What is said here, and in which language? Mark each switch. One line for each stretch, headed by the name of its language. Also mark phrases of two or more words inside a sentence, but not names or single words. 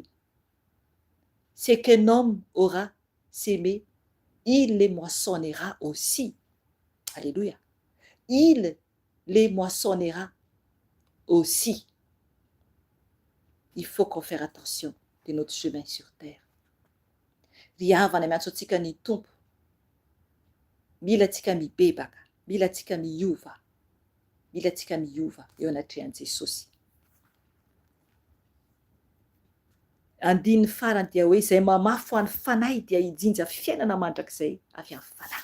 French: Ce qu'un homme aura sémé, il les moissonnera aussi. Alléluia. Il les moissonnera aussi. Il faut qu'on fasse attention de notre chemin sur terre.
Malagasy: Riava na miantsotsika ny tompo. Mila tsika mibebaka, mila tsika miova. Mila tsika miova eo anatrehan'i Jesosy. Andiny farany dia hoe izay mamafy ho an'ny fanahy dia hijinja fiainana mandrakizay avy amin'ny fanahy.